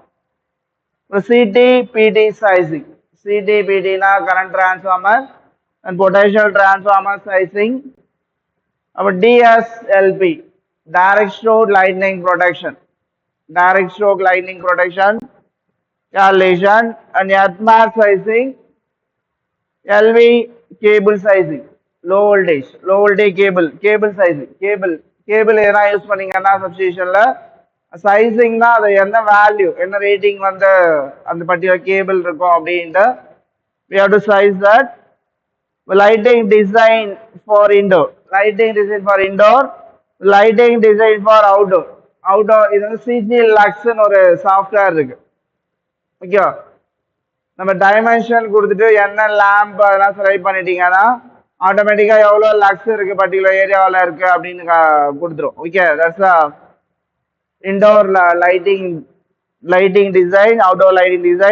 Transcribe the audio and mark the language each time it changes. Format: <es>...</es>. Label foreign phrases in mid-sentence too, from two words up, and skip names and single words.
<en>CTPT sizing. CTPTna current transformer and potential transformer sizing. அப்புறம் DSLP, direct stroke lightning protection. direct stroke lightning protection calculation. and earthmat sizing, LV cable sizing, low voltage cable sizing.</en> <ta>கேபிள் எதனா யூஸ் பண்ணீங்கன்னா சப்ஸ்டேஷன்ல சைசிங்னா அது என்ன வேல்யூ, என்ன ரேட்டிங் வந்து அந்த</ta> <en>particular cable</en> <ta>இருக்கும் அப்படின்ட்டு</ta> <en>we have to size that. lighting design for indoor, lighting design for outdoor.</en> <ta>இது வந்து சிஜி லக்ஸ்னு ஒரு சாஃப்ட்வேர் இருக்கு. ஓகே, நம்ம டைமென்ஷன் கொடுத்துட்டு என்ன லேம்ப் அதெல்லாம் செலக்ட் பண்ணிட்டீங்கன்னா ஆட்டோமேட்டிக்கா எவ்வளோ லக்ஸ் இருக்கு பர்டிகுலர் ஏரியாவில் இருக்கு அப்படின்னு கொடுத்துரும்.</ta> <en>Okay, that's indoor lighting design, outdoor lighting design.</en>